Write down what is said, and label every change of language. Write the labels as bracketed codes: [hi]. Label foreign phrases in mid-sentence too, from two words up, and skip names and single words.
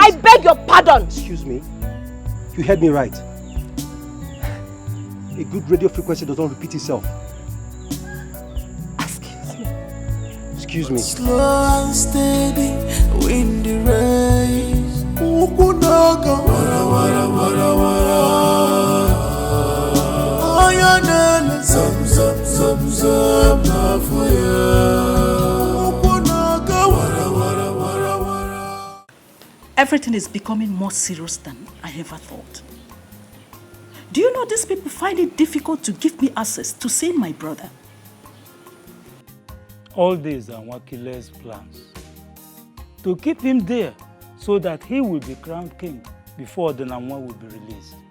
[en] I beg your pardon! Excuse me. You heard me right. A good radio frequency does not repeat itself. Excuse me. Slow and steady, windy rays. Ukunaga, wara wara wara wara. Ayanele, zam zam zam zam na fuya. Ukunaga, wara wara wara wara. Everything is becoming more serious than I ever thought. Do you know these people find it difficult to give me access to see my brother? All these are Nwakile's plans. To keep him there so that he will be crowned king before the Namwa will be released.